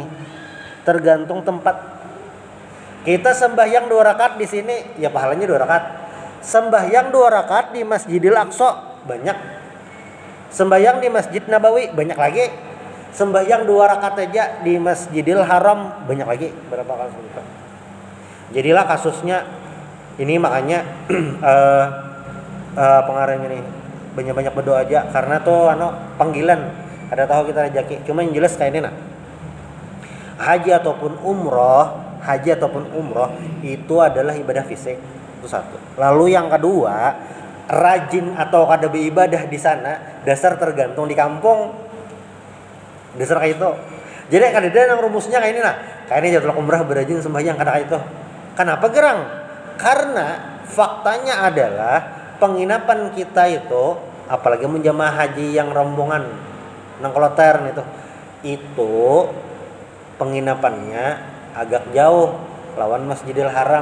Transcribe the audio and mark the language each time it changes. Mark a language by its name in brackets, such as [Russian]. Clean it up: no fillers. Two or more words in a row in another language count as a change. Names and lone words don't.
[Indonesian] Tergantung tempat. Kita sembahyang 2 rakaat di sini, ya pahalanya 2 rakaat. Sembahyang 2 rakaat di Masjidil Aqsa banyak. Sembahyang di Masjid Nabawi banyak lagi. Sembahyang 2 rakaat aja di Masjidil Haram banyak lagi. Berapa kasus itu? Jadilah kasusnya ini, makanya pengarangnya nih banyak-banyak berdoa aja, karena tuh panggilan. Ada tahu kita rezeki. Cuma yang jelas kayak ini haji ataupun umroh itu adalah ibadah fisik, itu satu. [Banjar] Lalu yang kedua, rajin atau kada beribadah di sana dasar tergantung di kampung, dasar kayak itu. [Indonesian] Jadi kadang yang rumusnya kayak ini kayak ini jadwal umrah berajin sembahyang kada kayak itu. Kenapa gerang? [Banjar] Karena faktanya adalah penginapan kita itu, apalagi menjamaah haji yang rombongan nang kloter itu penginapannya agak jauh lawan Masjidil Haram.